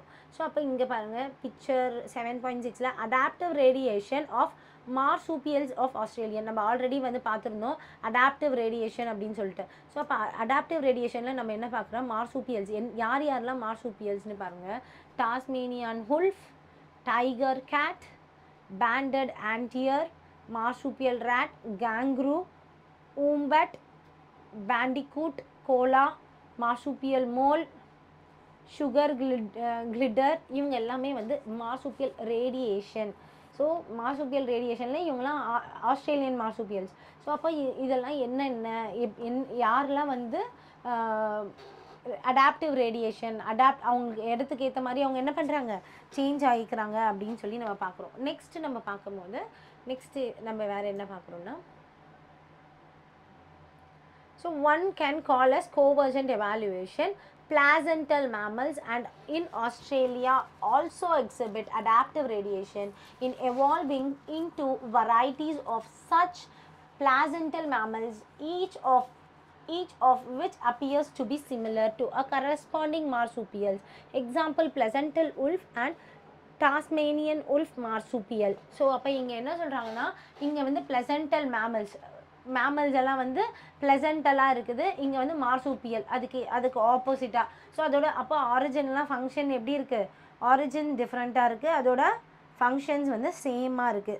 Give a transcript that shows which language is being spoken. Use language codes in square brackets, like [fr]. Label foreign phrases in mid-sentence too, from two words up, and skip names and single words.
[ta] ஸோ அப்போ இங்கே பாருங்கள், பிக்சர் 7.6ல் [en] adaptive radiation of marsupials of Australian [ta] நம்ம ஆல்ரெடி வந்து பார்த்துருந்தோம், [en] adaptive radiation [ta] அப்படின்னு சொல்லிட்டு. ஸோ அப்போ [en] adaptive radiationஇல் [ta] நம்ம என்ன பார்க்குறோம், மார்சூப்பியல்ஸ் யாரெல்லாம் மார்சூப்பியல்ஸ்னு பாருங்கள், [en] Tasmanian wolf, tiger cat, banded anteater, marsupial rat, kangaroo, wombat, bandicoot, koala, marsupial mole, sugar glider, [ta] இவங்க எல்லாமே வந்து [en] marsupial radiation. [ta] ஸோ [en] marsupial radiationஇல் [ta] இவங்களாம் [en] Australian marsupials. [ta] ஸோ அப்போ இதெல்லாம் யாரெல்லாம் வந்து [en] adaptive radiation, [ta] அவங்க இடத்துக்கு ஏற்ற மாதிரி அவங்க என்ன பண்ணுறாங்க, சேஞ்ச் ஆகிக்கிறாங்க அப்படின்னு சொல்லி நம்ம பார்க்குறோம். நெக்ஸ்ட்டு நம்ம பார்க்கும்போது நம்ம வேறு என்ன பார்க்குறோன்னா, ஸோ [en] one can call as convergent evolution. Placental mammals and in Australia also exhibit adaptive radiation in evolving into varieties of such placental mammals, each of which appears to be similar to a corresponding marsupials. Example, placental wolf and Tasmanian wolf marsupial. [ta] ஸோ அப்போ இங்கே என்ன சொல்கிறாங்கன்னா, இங்கே வந்து [en] placental mammals [ta] எல்லாம் வந்து பிளசன்டலாக இருக்குது, இங்கே வந்து மார்சூப்பியல் அதுக்கு ஆப்போசிட்டாக. ஸோ அதோட அப்போ ஆரிஜின்லாம் ஃபங்க்ஷன் எப்படி இருக்குது, [en] origin differentஆக [ta] இருக்குது, அதோட ஃபங்க்ஷன்ஸ் வந்து சேமாக இருக்குது.